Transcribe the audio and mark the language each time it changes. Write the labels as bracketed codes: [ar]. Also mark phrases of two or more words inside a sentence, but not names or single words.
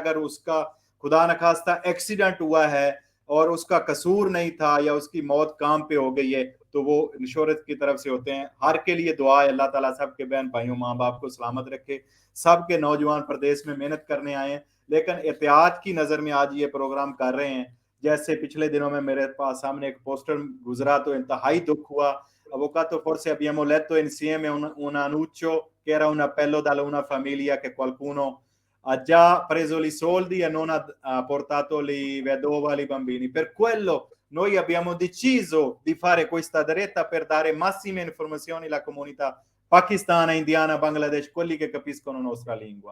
[ur] اگر اس کا خدا نہ خواستہ ایکسیڈنٹ ہوا ہے اور اس کا قصور نہیں تھا یا اس کی موت کام پہ ہو گئی ہے، تو وہ انشورنس کی طرف سے ہوتے ہیں. ہر کے لیے دعا ہے، اللہ تعالیٰ سب کے بہن بھائیوں ماں باپ کو سلامت رکھے. سب کے نوجوان پردیس میں محنت کرنے آئے ہیں، لیکن احتیاط کی نظر میں آج یہ پروگرام کر رہے ہیں. جیسے پچھلے دنوں میں میرے پاس سامنے ایک پوسٹر گزرا تو انتہائی دکھ ہوا. [it] Avvocato, forse abbiamo letto insieme un annuncio che era un appello da una famiglia che qualcuno ha già preso i soldi e non ha portato le vedova ai bambini. Per quello noi abbiamo deciso di fare questa diretta per dare massime informazioni alla comunità pakistana, indiana, Bangladesh, quelli che capiscono la nostra lingua.